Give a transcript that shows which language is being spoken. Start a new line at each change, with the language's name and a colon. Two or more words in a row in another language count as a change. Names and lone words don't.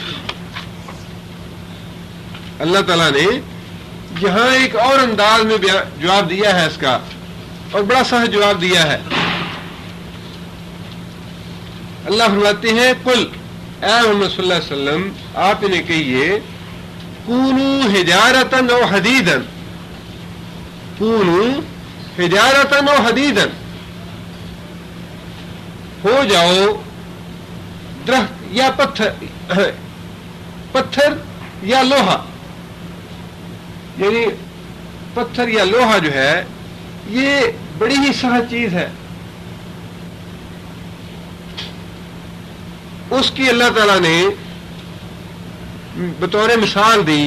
Urdu: اللہ تعالیٰ نے یہاں ایک اور انداز میں جواب دیا ہے اس کا, اور بڑا سخت جواب دیا ہے. اللہ فرماتے ہیں قل اے محمد
Arabic: صلی اللہ علیہ وسلم
Urdu: آپ انہیں کہیے
Arabic: کونو حجارتن او حدیدن، کونو حجارتن او حدیدن،
Urdu: ہو جاؤ درخت یا پتھر یا لوہا، یعنی پتھر یا لوہا جو ہے یہ بڑی ہی سخت چیز ہے، اس کی اللہ تعالیٰ نے بطور مثال دی